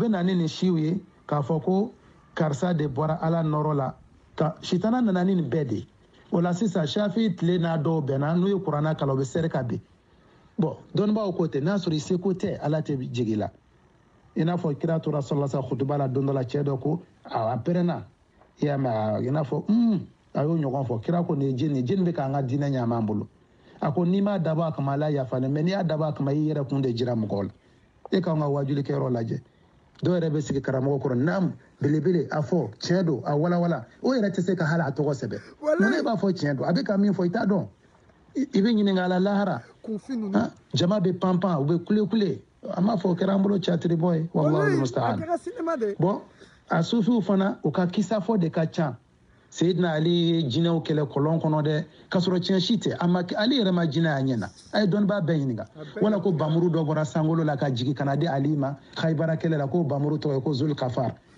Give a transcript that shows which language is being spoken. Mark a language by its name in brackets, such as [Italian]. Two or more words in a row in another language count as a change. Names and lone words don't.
[Bambara] na ni nin siw ye k'a fɔ ko karisa de bɔra ala nɔrɔ la ka sitana nana ni nin bɛɛ de o la sisan shafi tile n'a dɔw bɛnna n'u ye kuranna kalan u bɛ sɛri ka bin bon dɔnnibaaw ko tɛ n'a sɔrɔ i seko tɛ ala tɛ jigi la i n'a fɔ kira tora [Arabic] sallallahu alaihi wasallam [Bambara] la don dɔ la cɛ dɔ ko a pɛrɛnna i y'a mɛn i n'a fɔ a y'o ɲɔgɔn fɔ kira ko nin ye jini bɛ k'an ka diinɛ ɲaman an bolo a ko n'i m'a dabɔ a kama ala yafa ne mɛ n'i y'a dabɔ a kama i yɛrɛ kun de jira mɔgɔw la e k'an ka wajulikɛyɔrɔ lajɛ dɔw yɛrɛ bɛ sigi karamɔgɔ kɔrɔ naam belebele a fɔ tiɲɛ don a walawala o yɛrɛ tɛ se ka hali a tɔgɔ sɛbɛn mun ne b'a fɔ tiɲɛ don a bɛ ka min fɔ i t'a dɔn i bɛ ɲininka a la lahara jama bɛ panpan u bɛ kule a m'a fɔ o kɛra an bolo catiri bɔ ye [Arabic] wallahu musta'an [Bambara] bon a sufiw fana u ka kisa fɔ de ka ca Seydina Ali ye jinɛw kɛlɛ kɔlɔn kɔnɔ dɛ k'a sɔrɔ tiɲɛ si tɛ Ali yɛrɛ ma jinɛ y'a ɲɛna a ye dɔnnibaa bɛɛ ɲininka wala ko bamuru dɔ bɔra sankolo la ka jigin ka na di Ali ma Khaybara kɛlɛ la ko bamuru tɔgɔ ye ko Zulkafar